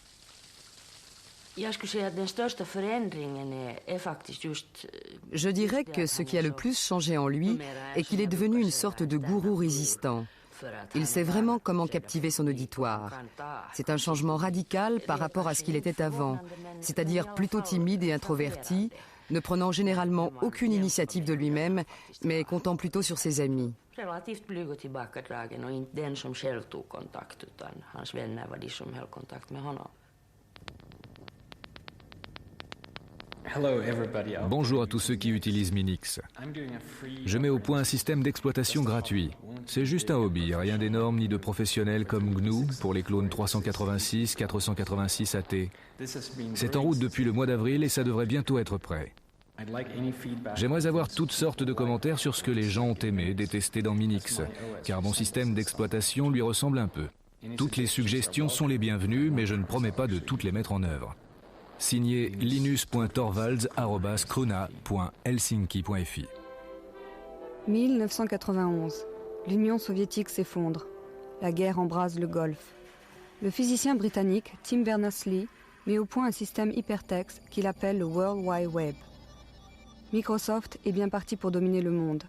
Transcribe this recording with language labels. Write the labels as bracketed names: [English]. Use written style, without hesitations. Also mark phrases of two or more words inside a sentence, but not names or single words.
[French] Je dirais que ce qui a le plus changé en lui est qu'il est devenu une sorte de gourou résistant. Il sait vraiment comment captiver son auditoire. C'est un changement radical par rapport à ce qu'il était avant, c'est-à-dire plutôt timide et introverti, ne prenant généralement aucune initiative de lui-même, mais comptant plutôt sur ses amis. [Swedish] Relativt blyg och tillbakadragen och inte den som själv tog kontakt utan hans vänner var de som höll kontakt med honom. [French] Bonjour à tous ceux qui utilisent Minix. Je mets au point un système d'exploitation gratuit. C'est juste un hobby, rien d'énorme ni de professionnel comme GNU pour les clones 386, 486 AT. C'est en route depuis le mois d'avril et ça devrait bientôt être prêt. J'aimerais avoir toutes sortes de commentaires sur ce que les gens ont aimé, détesté dans Minix, car mon système d'exploitation lui ressemble un peu. Toutes les suggestions sont les bienvenues, mais je ne promets pas de toutes les mettre en œuvre. Signé linus.torvalds@krona.helsinki.fi. 1991. L'Union soviétique s'effondre. La guerre embrase le Golfe. Le physicien britannique Tim Berners-Lee met au point un système hypertexte qu'il appelle le World Wide Web. Microsoft est bien parti pour dominer le monde.